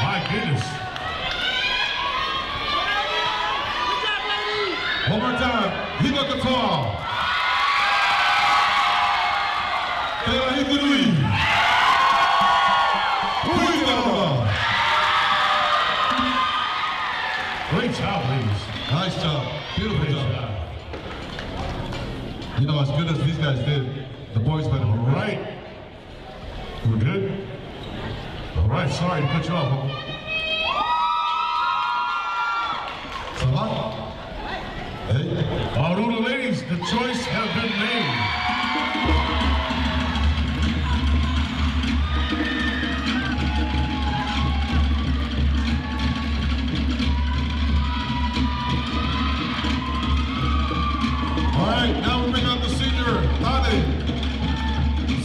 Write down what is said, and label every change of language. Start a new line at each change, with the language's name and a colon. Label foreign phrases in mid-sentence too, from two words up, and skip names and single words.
English: goodness. One more time. Hiba Katoa. Kaya Hikuri. Huigawa. Great job, ladies. Nice job. Beautiful job. You know, as good as these guys did, the boys better be All right. We're good? All right, sorry to cut you off.
French: Ça va?
English: Hey. All the ladies, the choice has been made. All right, now we bring out the senior Tade.